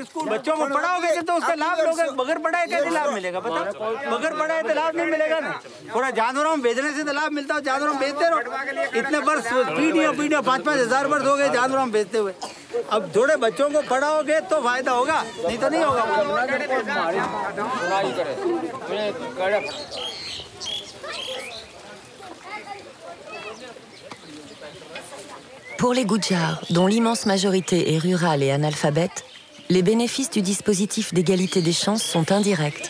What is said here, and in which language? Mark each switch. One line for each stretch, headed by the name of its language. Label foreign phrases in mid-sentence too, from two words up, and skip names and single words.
Hindi: स्कूल बच्चों को पढ़ाओगे तो उसका लाभ लोगे। बगैर पढ़ाए कैसे लाभ मिलेगा? बताओ। बगैर पढ़ाए तो लाभ नहीं मिलेगा ना। थोड़ा जानवरों में बेचने से तो लाभ मिलता है। जानवरों में बेचते रहो। इतने वर्ष पीढ़ियों 5-5 हजार वर्ष हो गए जानवरों में बेचते हुए। अब थोड़े बच्चों को पढ़ाओगे तो फायदा होगा, नहीं तो नहीं होगा।
French: Pour les Gujars, dont l'immense majorité est rurale et analphabète, les bénéfices du dispositif d'égalité des chances sont indirects.